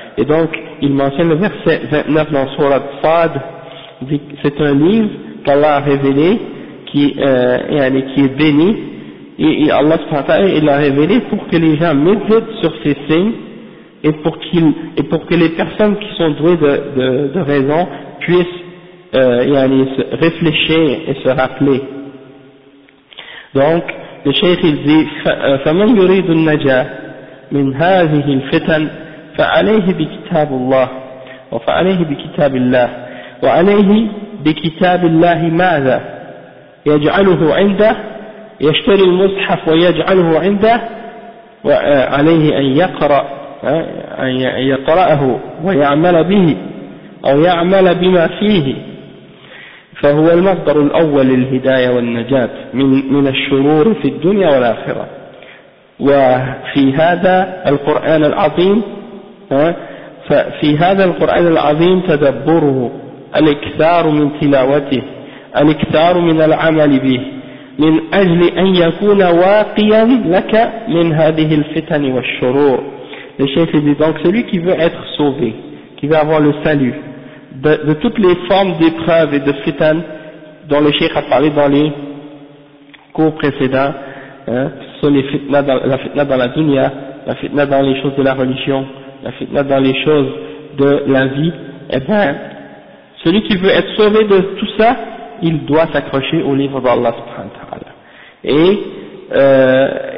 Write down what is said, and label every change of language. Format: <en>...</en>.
<fr>Et donc, il mentionne le verset 29 dans Sourate Fad, c'est un livre qu'Allah a révélé, qui est béni, et Allah subhanahu wa ta'ala, il l'a révélé pour que les gens méditent sur ces signes, et pour que les personnes qui sont douées de raison puissent, réfléchir et se rappeler. Donc, le cheikh il dit,</fr> <ar>فَمَنْ يُرِيدُ النَّجَاةَ مِنْ هَذِهِ الْفِتَنِ فعليه بكتاب الله وفعليه بكتاب الله وعليه بكتاب الله ماذا يجعله عنده يشتري المصحف ويجعله عنده وعليه أن يقرأ أن يقرأه ويعمل به أو يعمل بما فيه فهو المصدر الأول للهداية والنجاة من الشرور في الدنيا والآخرة وفي هذا القرآن العظيم ففي هذا القرآن العظيم تدبره الاكثار من تلاوته الاكثار من العمل به من أجل أن يكون واقيا لك من هذه الفتن والشرور.</ar> <fr>Le chef dit donc celui qui veut être sauvé, qui veut avoir le salut de toutes les formes d'épreuves et de fitan dont le chef a parlé dans les cours précédents, sur les fitna, la fitna dans la dunya, la fitna dans les choses de la religion, la fitna dans les choses de la vie, eh bien, celui qui veut être sauvé de tout ça, il doit s'accrocher au livre d'Allah subhanahu wa ta'ala.</fr>